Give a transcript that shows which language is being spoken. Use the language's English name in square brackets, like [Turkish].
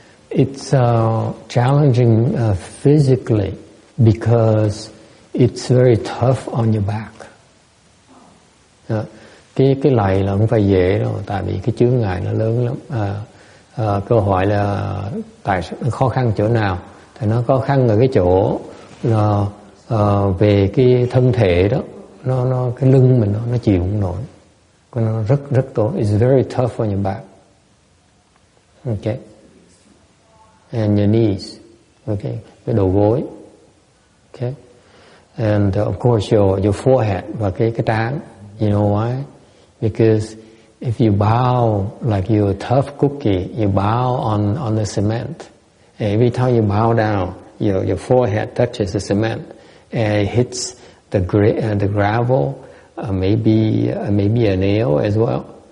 [English] It's challenging physically because it's very tough on your back. [Vietnamese] Cái lạy là không phải dễ đâu, tại vì cái chướng ngại nó lớn lắm. Câu hỏi là tại sao khó khăn chỗ nào? Thì nó khó khăn ở cái chỗ là về cái thân thể đó, nó cái lưng mình nó chịu không nổi. Nó rất tốt. [English] It's very tough on your back. Okay. And your knees, okay, [Vietnamese] cái đầu gối, [English] okay, and of course your forehead [Vietnamese] và cái trán. [English] You know why? Because if you bow like you're a tough cookie, you bow on the cement. Every time you bow down, your forehead touches the cement and it hits the gravel, maybe a nail as well.